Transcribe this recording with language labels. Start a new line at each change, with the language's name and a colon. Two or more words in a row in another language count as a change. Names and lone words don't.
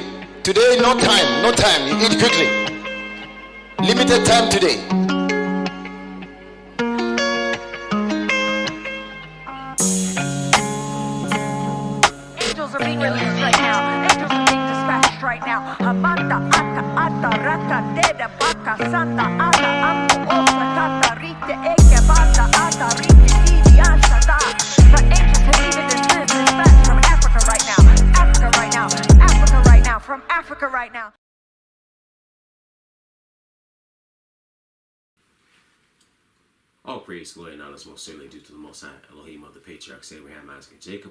English: Today, no time. No time. You eat quickly. Limited time today. Angels are being released right now. Angels are being dispatched right now. Amanda, Ata, Raka, Deda, Baka, Santa, Ata, Ambu, Osa, Tata, Rite, Eke, Bata, Ata, Rite, Didi, Ashada. The angels have even been dispatched from Africa right now. Africa right now. Africa right now. From Africa right now. All praise, glory, and honor is most certainly due to the Most High, Elohim of the patriarchs Abraham, Isaac, and Jacob.